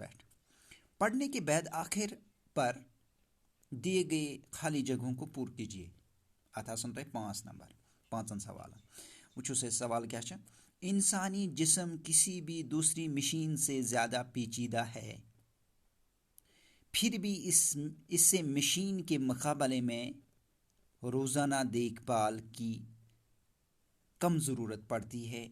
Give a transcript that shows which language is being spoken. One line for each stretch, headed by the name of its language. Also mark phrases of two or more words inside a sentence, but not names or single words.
Urdu: پڑھنے کے بعد آخر پر دیے گئے خالی جگہوں کو پور کیجیے۔
Kashmiri: ات آسن تہ 5 نمبر 5 سوالن۔
Urdu: وچھو سے سوال کیا ہے، انسانی جسم کسی بھی دوسری مشین سے زیادہ پیچیدہ ہے، پھر بھی اس سے مشین کے مقابلے میں روزانہ دیکھ بھال کی کم ضرورت پڑتی ہے۔